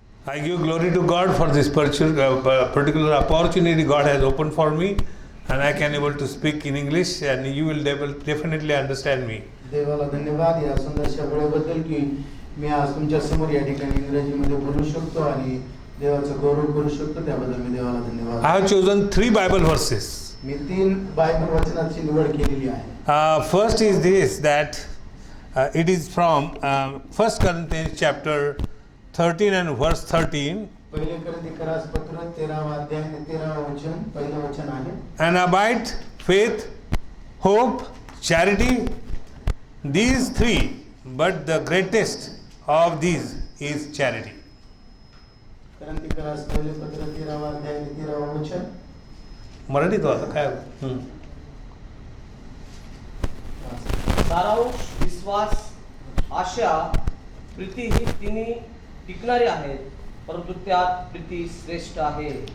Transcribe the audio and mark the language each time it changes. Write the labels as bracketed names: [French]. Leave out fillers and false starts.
[English] I give glory to God for this particular opportunity God has opened for me, and I can able to speak in English, and you will definitely understand me. [Marathi] देवाला धन्यवाद या सुंदरशा वेळेबद्दल की मी आज तुमच्या समोर या ठिकाणी इंग्रजीमध्ये बोलू शकतो आणि देवाचं गौरव करू शकतो, त्याबद्दल मी देवाला धन्यवाद. [English] I have chosen 3 Bible verses. [Marathi] मी 3 Bible वचनाची निवड केलेली आहे. [English] First is this, that it is from 1 Corinthians chapter 13 and verse 13. [Marathi] पहिले कोरिन्थीकरास पत्र 13वा अध्याय आणि 13वा वचन, पहिलं वचन आहे. [English] And abide faith, hope, charity, these 3, but the greatest of these is charity. [Marathi] कोरिन्थीकरास पहिले पत्र 13वा अध्याय आणि 13वा वचन. मराठीत आता काय? सारांश, विश्वास, आशा, प्रीती ही तिन्ही टिकणारी आहेत, परंतु त्यात प्रीती श्रेष्ठ आहे.